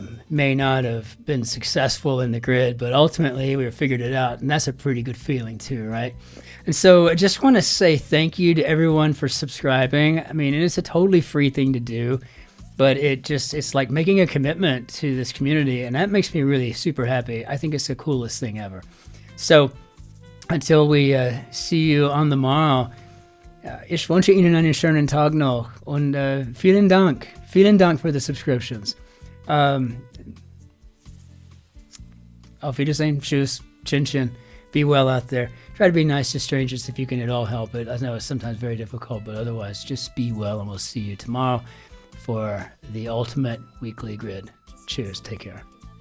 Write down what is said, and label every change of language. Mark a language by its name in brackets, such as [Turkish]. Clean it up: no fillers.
[English] May not have been successful in the grid, but ultimately we figured it out, and that's a pretty good feeling too, right? And so I just want to say thank you to everyone for subscribing. I mean, it's a totally free thing to do, but it's like making a commitment to this community, and that makes me really super happy. I think it's the coolest thing ever. So until we see you on the morrow, [German] ich wünsche Ihnen einen schönen Tag noch, und vielen Dank [English] for the subscriptions. [German] Auf Wiedersehen, tschüss, Cin-Cin. [English] Be well out there. Try to be nice to strangers if you can at all help it. I know it's sometimes very difficult, but otherwise just be well, and we'll see you tomorrow for the ultimate weekly grid. Cheers. Take care.